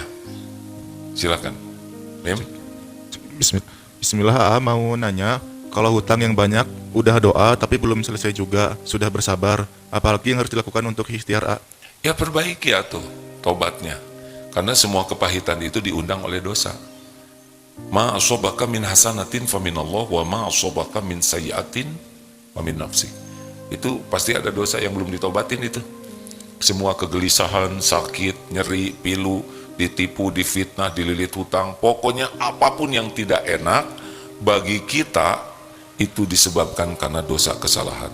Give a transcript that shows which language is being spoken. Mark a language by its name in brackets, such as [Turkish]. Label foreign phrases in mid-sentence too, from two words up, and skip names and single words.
[Indonesian] Silakan Mim. Bismillah A, mau nanya, kalau hutang yang banyak, udah doa tapi belum selesai juga, sudah bersabar, apalagi yang harus dilakukan untuk ikhtiar A? Ya perbaiki tuh tobatnya, karena semua kepahitan itu diundang oleh dosa. [Arabic] ما أصابك من حسنة فمن الله، وما أصابك من سيئة فمن نفسك. [Indonesian] Itu pasti ada dosa yang belum ditobatin itu. Semua kegelisahan, sakit, nyeri, pilu, ditipu, difitnah, dililit hutang, pokoknya apapun yang tidak enak bagi kita itu disebabkan karena dosa kesalahan.